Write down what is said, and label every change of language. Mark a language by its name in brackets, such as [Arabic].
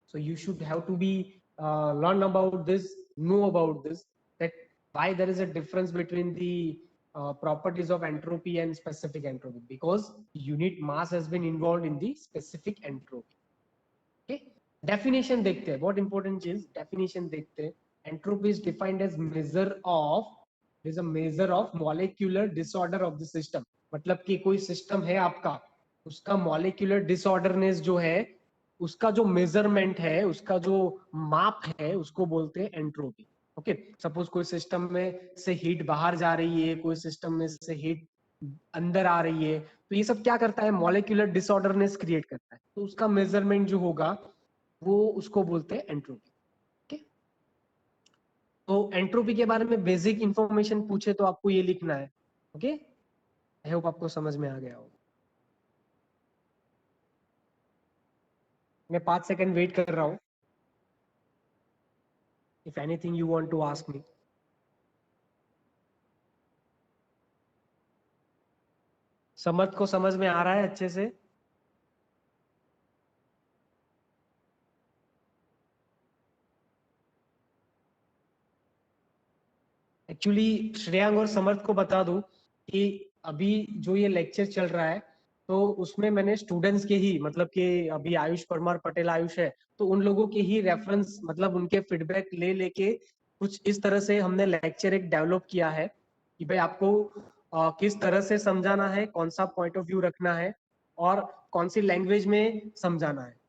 [English] So you should have to be learn about this, know about this, that why there is a difference between the properties of entropy and specific entropy, because unit mass has been involved in the specific entropy. [Hindi] Okay, definition देखते हैं, बहुत important चीज definition देखते हैं। [English] entropy is defined as measure of, is a measure of molecular disorder of the system। [Hindi] मतलब कि कोई system है आपका, उसका मॉलिक्यूलर डिसऑर्डरनेस जो है, उसका जो मेजरमेंट है, उसका जो माप है, उसको बोलते हैं एंट्रोपी। ओके, सपोज कोई सिस्टम में से हीट बाहर जा रही है, कोई सिस्टम में से हीट अंदर आ रही है, तो ये सब क्या करता है? मॉलिक्यूलर डिसऑर्डरनेस क्रिएट करता है। तो उसका मेजरमेंट जो होगा वो उसको बोलते हैं एंट्रोपी। ओके, तो एंट्रोपी के बारे में बेसिक इंफॉर्मेशन पूछे तो आपको ये लिखना है। ओके, आई होप आपको समझ में आ गया हो। मैं 5 सेकंड वेट कर रहा हूँ, if anything you want to ask me। समर्थ को समझ में आ रहा है अच्छे से? एक्चुअली श्रेयांग और समर्थ को बता दूं कि अभी जो ये लेक्चर चल रहा है, तो उसमें मैंने स्टूडेंट्स के ही, मतलब कि अभी आयुष परमार पटेल आयुष है, तो उन लोगों के ही रेफरेंस, मतलब उनके फीडबैक ले लेके कुछ इस तरह से हमने लेक्चर एक डेवलप किया है कि भाई आपको किस तरह से समझाना है, कौन सा पॉइंट ऑफ व्यू रखना है और कौन सी लैंग्वेज में समझाना है।